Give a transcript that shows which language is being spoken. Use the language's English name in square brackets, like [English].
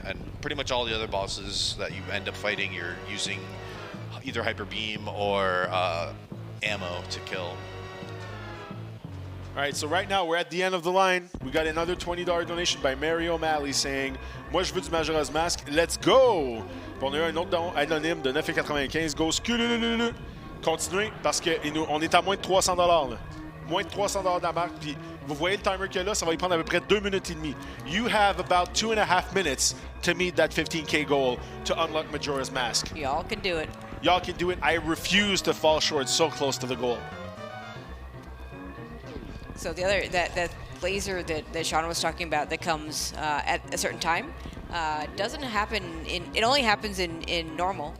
[English] And pretty much all the other bosses that you end up fighting, you're using either hyper beam or ammo to kill. All right, so right now we're at the end of the line. We got another $20 donation by Mary O'Malley saying [French] Moi je veux du Majora's Mask, [English] let's go! [French] Puis on a eu un autre don anonyme de 9,95. Go scululululu. Continuez parce qu'on est à moins de 300 $. Moins de 300 $ de la marque. Puis vous voyez le timer qu'il y a là, ça va y prendre à peu près 2 minutes et demie. [English] You have about 2.5 minutes to meet that 15K goal to unlock Majora's Mask. Y'all can do it. Y'all can do it. I refuse to fall short so close to the goal. So the other, that laser that Sean was talking about that comes at a certain time, doesn't happen it only happens in normal.